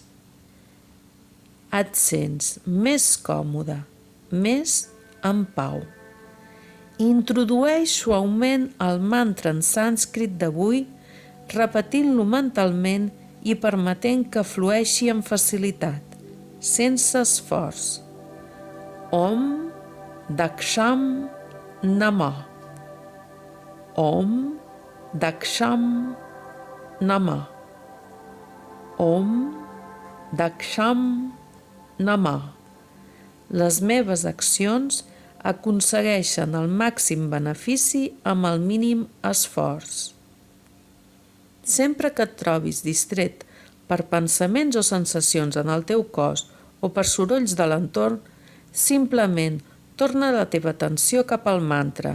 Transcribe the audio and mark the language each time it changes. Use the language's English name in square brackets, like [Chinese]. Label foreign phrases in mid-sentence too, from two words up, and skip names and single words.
[Catalan] Et sents més còmode, més en pau. Introdueix suaument el mantra en sànscrit d'avui, repetint-lo mentalment i permetent que flueixi amb facilitat, sense esforç. [Sanskrit] Om Daksham Namah. Om Daksham Namah. Om Daksham Namah. [Catalan] Les meves accions aconsegueixen el màxim benefici amb el mínim esforç. Sempre que et trobis distret per pensaments o sensacions en el teu cos o per sorolls de l'entorn, simplement torna la teva atenció cap al mantra.